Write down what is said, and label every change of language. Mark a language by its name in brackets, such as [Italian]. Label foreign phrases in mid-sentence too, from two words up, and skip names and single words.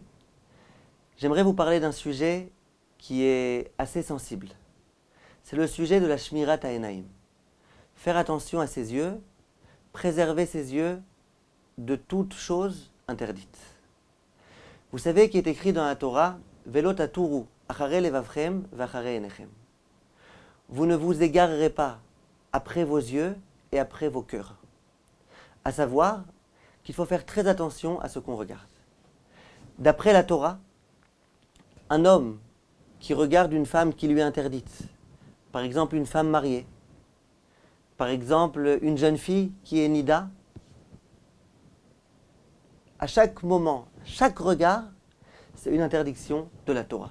[French] J'aimerais vous parler d'un sujet qui est assez sensible. C'est le sujet de la [Hebrew] שמירת העיניים. [French] Faire attention à ses yeux, préserver ses yeux de toute chose interdite. Vous savez qu'il est écrit dans la Torah, [Hebrew] ולא תתורו, אחרי לבבכם ואחרי עיניכם. [French] Vous ne vous égarerez pas après vos yeux et après vos cœurs. À savoir qu'il faut faire très attention à ce qu'on regarde. D'après la Torah, un homme qui regarde une femme qui lui est interdite, par exemple une femme mariée, par exemple une jeune fille qui est nida, à chaque moment, chaque regard, c'est une interdiction de la Torah.